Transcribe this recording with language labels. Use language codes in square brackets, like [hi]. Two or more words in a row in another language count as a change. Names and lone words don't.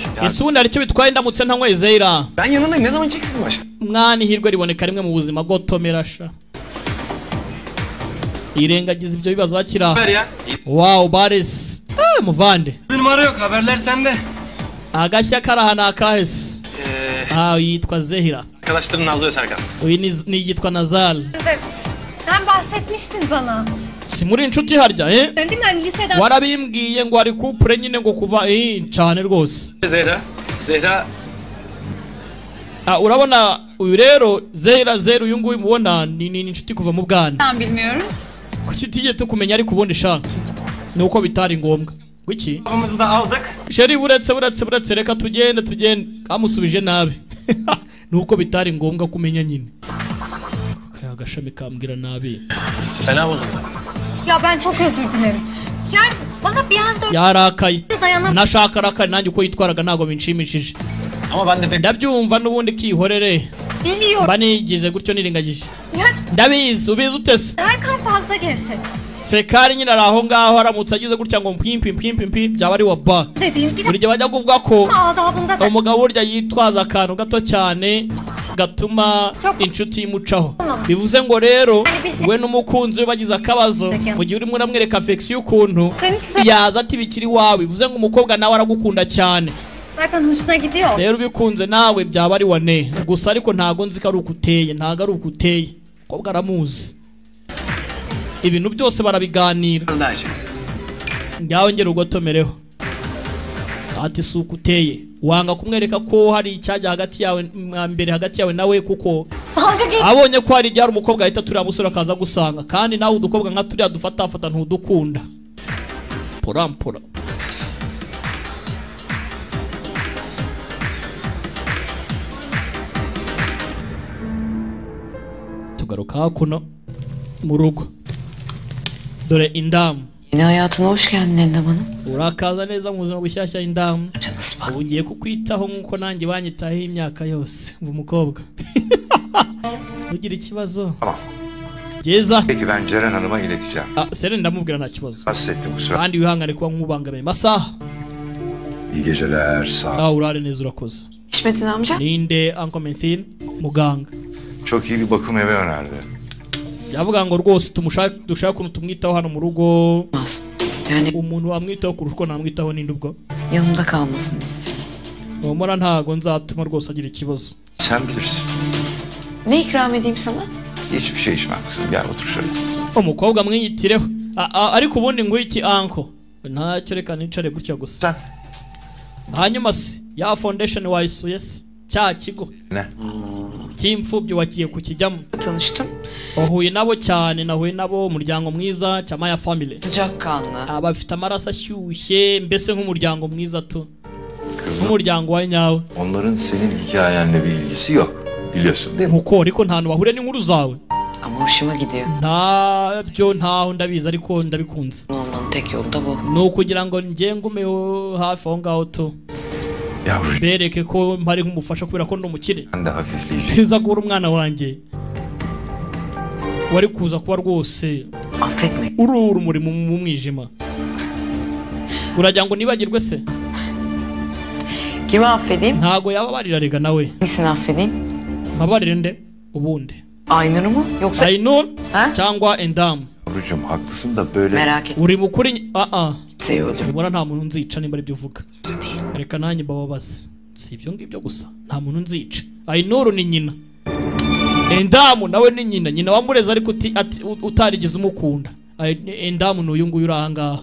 [rw] Ese ubundi hari icyo bitwaye ndamutse ntanyweye Zeyra? [tr] Ben yanındayım ne zaman içeceksin başka? [rw] Mwana ihirwe riboneka rimwe mu buzima gotomera sha. Irengagiza ibyo bibazo bakira. Wow Baris. Muvande. [tr] Bir numara yok haberler sende. [rw] Agashya karahana akahese. Yitwa Zehira. [tr] Arkadaşlarım Nazlı ve Serkan. [rw] Uyu ni yitwa Nazal. [tr] Sen bahsetmiştin bana. [rw] Simuri inshuti harya [tr] Değil mi hani liseden? [rw] Warabimbwiye ngo ari couple nyine ngo kuva cyane rwose. Zehra. Urabona uyu rero Zehra uyu nguyu mubona ni inshuti kuva mu bwana. [tr] Tam bilmiyoruz. [rw] Kuki tiye tukumenya ariko ubundi sha. Nuko bitari ngombwa. Wiki? [tr] Kafamızı da aldık. [rw] Sheri buretse reka tugende amusubije nabi. Nuko bitari ngombwa kumenya nyine. Kaya agashami kambwira nabi. [tr] Fena bozuldu. Ya ben çok özür dilerim. Yani bana bir anda [rw] yarakaye. [tr] dayanamam. [rw] nashaka rakari nanjye uko yitwaraga ntago binshimishije. [tr] Ama ben de [rw] ndabyumva n'ubundi kihorere. [tr] Biliyorum. [rw] Banigize gutyo nirengagije. Ya Ndabizi ubizi utese. [tr] Serkan fazla gevşek. [rw] Sekari nyine ari aho ngaho aramutse agize gutya ngo mpimpi byaba ari waba. [tr] Dediğim gibi [rw] Buri gihe bajya kuvuga ko [tr] adabında da [rw] umugabo urya yitwaza akantu gato cyane gatuma inshuti imucaho. Bivuze ngo rero we n'umukunzi we bagize akabazo mu gihe urimo uramwereka affection y'ukuntu yaza ati bikiri wawe. Bivuze ngo umukobwa nawe aragukunda cyane. [tr] zaten hoşuna gidiyor. [rw] Rero ubikunze nawe byaba ari wane. Gusa ariko ntago nzi ko ari ukuteye, ntago ari ukuteye. Umukobwa aramuzi. Ibintu byose barabiganira. Ngaho ngera ugotomereho. Ati suku uteye. Wanga kumwereka ko hari icyajya hagati yawe mbere hagati yawe nawe kuko abonye ko hari ibyari umukobwa ahita turiya musore akaza gusanga kandi nawe udukobwa nka turiya dufata ntudukunda. Porampora. Tugaruka hakuno mu rugo. Dore indamu. [tr] Yeni hayatına hoş geldin Endam Hanım. [rw] Urakaza neza mu buzima bushyashya indamu. Ubu ngiye kukwitaho nk'uko nanjye banyitaho imyaka yose. Mvu umukobwa. Ugira ikibazo? [tr] Tamam. [rw] Byiza. [tr] Peki ben Ceren Hanım'a ileteceğim. [rw] Seren ndamubwira nta kibazo. [tr] Bahsettim kusura. [rw] Kandi wihangane kuba nk'ubangamiye masaha. [tr] İyi geceler, sağ ol. [rw] Urare neza urakoze. [tr] Hikmetin amca. [rw] Ninde Uncle Menthil? Muganga. [tr] Çok iyi bir bakım evi önerdi. [rw] Yavuga ngo rwose dushaka ukuntu tumwitaho hano mu rugo. [tr] Yani [rw] umuntu wamwitaho kurusha uko namwitaho ninde ubwo. [tr] Yanımda kalmasını istiyorum. [rw] Umura ntago nzatuma rwose agira ikibazo. [tr] Sen bilirsin. Ne ikram edeyim sana? Hiçbir şey içmem kızım. Gel otur şöyle. [rw] Umukobwa mwiyitireho. Ariko ubundi ngo iki Uncle. Ntacyo reka nicare gutya gusa. Hanyuma se ya foundation wayisuye se cya kigo. [tr] Ne? [rw] Cy'imfubyi wagiye kukijyamo. [tr] Tanıştım. [rw] Wahuye nabo cyane nahuye nabo umuryango mwiza Chamaya family. [tr] Sıcakkanlı. [rw] Abafite amaraso ashyushye mbese nk'umuryango mwiza tu. [tr] Kızım. [rw] Nk'umuryango wa nyawe. [tr] Onların senin hikayenle bir ilgisi yok. Biliyorsun değil mi? [rw] Muko ariko nta hantu bahuriye n'inkuru zawe. [tr] Ama hoşuma gidiyor. [rw] Ntabyo ntaho ndabizi ariko ndabikunze. [tr] Olmanın tek yolu da bu. [rw] Ni ukugira ngo njye ngumeho hafi aho ngaho tu. [tr] Yavrucuğum. [rw] Bereke ko mpari nk'umufasha kubera ko ndi umukire. [tr] Ben de hafifleyeceğim. [rw] Biza guhura umwana wanjye. Wari kuza kuba rwose. [tr] Affetme. [rw] Urura umurimo mu mwijima. Uragira ngo nibagirwe se? [tr] Kimi affedeyim? [rw] Ntago yababarira rega nawe. [tr] Hangisini affedeyim? [rw] Mabarire nde ubundi. [tr] Aynur'u mu yoksa [rw] Aynur cyangwa Endam? [tr] Yavrucuğum haklısın da böyle. Merak etme. [rw] Uri mukuri [tr] Kimseyi öldürme. [rw] Ubona nta muntu nzica nimba aribyo uvuga. Reka nanjye mbababaze. Si ibyo ngibyo gusa. Nta muntu nzica. Aynur ni nyina. Endam nawe ni nyina. Nyina wamureza ariko utarigize umukunda. Endam n'uyu nguyu uri aha ngaha.